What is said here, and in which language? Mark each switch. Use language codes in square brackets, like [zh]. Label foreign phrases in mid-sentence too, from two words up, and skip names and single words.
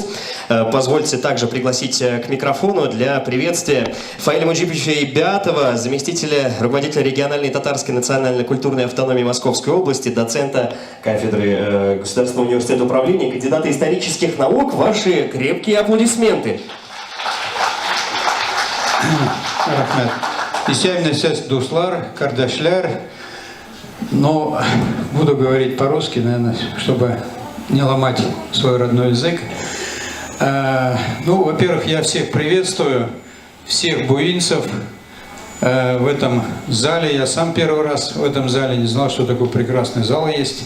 [ru] Позвольте также пригласить к микрофону для приветствия Фаиля Муджиповича Ибятова, заместителя руководителя региональной татарской национально-культурной автономии Московской области, доцента кафедры Государственного университета управления, кандидата исторических наук. Ваши крепкие аплодисменты. [tt] Рахмет. Исәмне сез дуслар, кардашляр. [ru] Но буду говорить по-русски, наверное, чтобы не ломать свой родной язык. Ну, во-первых, я всех приветствую, всех буинцев в этом зале. Я сам первый раз в этом зале, не знал, что такой прекрасный зал есть.